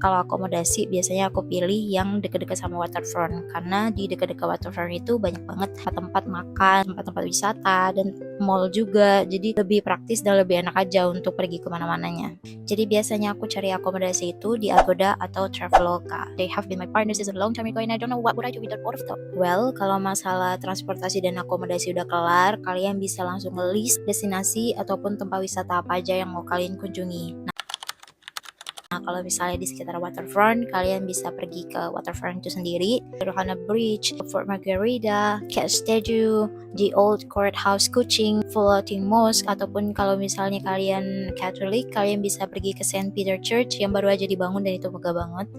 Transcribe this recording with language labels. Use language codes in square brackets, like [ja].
[id] Kalau akomodasi biasanya aku pilih yang dekat-dekat sama waterfront, karena di dekat-dekat waterfront itu banyak banget tempat makan, tempat-tempat wisata, dan mall juga. Jadi lebih praktis dan lebih enak aja untuk pergi kemana-mananya. Jadi biasanya aku cari akomodasi itu di Agoda atau Traveloka. [en] They have been my partners since a long time ago and I don't know what would I do without both of them. [id] Well, kalau masalah transportasi dan akomodasi udah kelar, kalian bisa langsung list destinasi ataupun tempat wisata apa aja yang mau kalian kunjungi. Nah, kalau misalnya di sekitar waterfront, kalian bisa pergi ke waterfront itu sendiri, Rohana Bridge, Fort Margarita, Cat Statue, The Old Courthouse Kuching, Floating Mosque, ataupun kalau misalnya kalian Catholic, kalian bisa pergi ke Saint Peter Church yang baru aja dibangun dan itu megah banget.